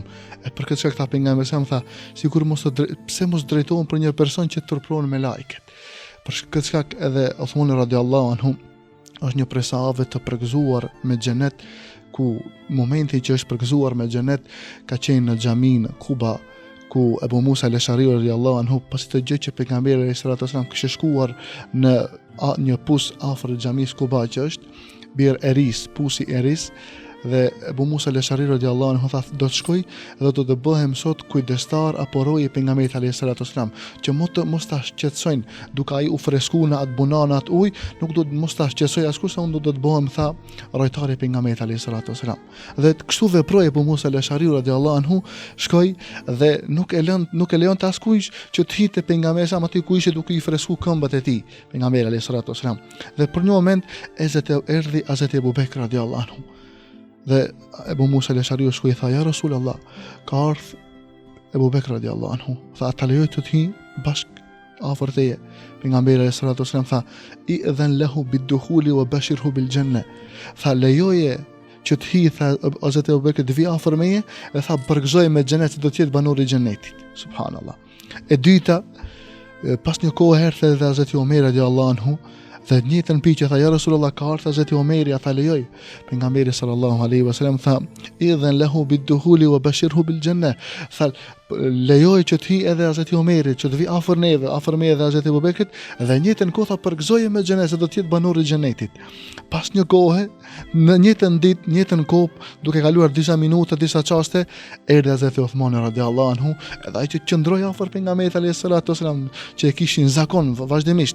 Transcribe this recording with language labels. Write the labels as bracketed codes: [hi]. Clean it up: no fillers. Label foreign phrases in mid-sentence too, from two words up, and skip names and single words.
[sq] E për këtë çka pejgamberi sa më tha, sikur pse mos drejtohen për një person që turprohen me lajket. Për këtë shkak edhe Othmani [ar] رضي الله عنه [sq] është një prej sahabëve të përgëzuar me xhenet, ku momenti që është përgëzuar me xhenet ka qenë në xhamin Kuba, ku Ebu Musa al-Ash'ari [ar] رضي الله عنه, [sq] pasi të gjë që pejgamberi [ar] عليه الصلاة والسلام [sq] kishte shkuar në një pus afër xhamisë Kuba, që është Bir Eris, pusi Eris, dhe Ebu Musa al-Ash'ari [ar] رضي الله عنه [sq] tha: "Do të shkoj dhe do të bëhem sot kujdestar apo roje e pejgamberit [ar] عليه الصلاة والسلام, [sq] që mos ta shqetësojnë duke ai u freskuar në atë bunan, atë ujë, nuk do të mos ta shqetësoj askush, se unë do të bëhem, tha, rojtari i pejgamberit [ar] عليه الصلاة والسلام." [sq] Dhe kështu veproi Ebu Musa al-Ash'ari [ar] رضي الله عنه, [sq] shkoi dhe nuk e lejonte askujt që të hinte pejgamberi sa aty ku ishte duke i freskuar këmbët e tij pejgamberi [ar] عليه الصلاة والسلام. [sq] Dhe për një moment erdhi Hazreti Abu Bekr [ar] رضي الله عنه. [sq] Dhe Ebu Musa al-Ash'ari shkoi tha: "Ja Rasulullah, ka ardhur Ebu Bekr [ar] رضي الله عنه, [sq] tha ta lejoj të hi bashk afër teje." Pejgamberi [ar] عليه الصلاة والسلام [sq] tha: [ar] "ائذن له بالدخول وبشره بالجنة." [sq] Tha lejoje që të hi, tha Hazreti Abu Bekr, të vi afër meje dhe tha përgëzoj me xhenet se do të jetë banor i xhenetit. Subhanallah. E dyta, pas një kohë erdhi edhe Hazreti Omer [ar] رضي الله عنه, [sq] dhe njëtën pikë tha: "Ja Rasulullah, ka ardhur Hazreti Omeri, tha lejoj." Pejgamberi [ar] صلى الله عليه وسلم [sq] tha: [ar] "ائذن له بالدخول وبشره بالجنة." [sq] Tha lejoj që të hi edhe Hazreti Omeri, që të vi afër neve, afër me edhe Hazreti Abu Bekrit, dhe njëtën kohë tha përgëzoje me xhenet se do të jetë banor i xhenetit. Pas një kohe, në njëtën ditë, njëtën kohë, duke kaluar disa minuta, disa çaste, erdhi Hazreti Othmani [ar] رضي الله عنه, [sq] edhe ai që qëndroi afër pejgamberit [ar] عليه الصلاة والسلام, [sq] që e kishin zakon vazhdimisht.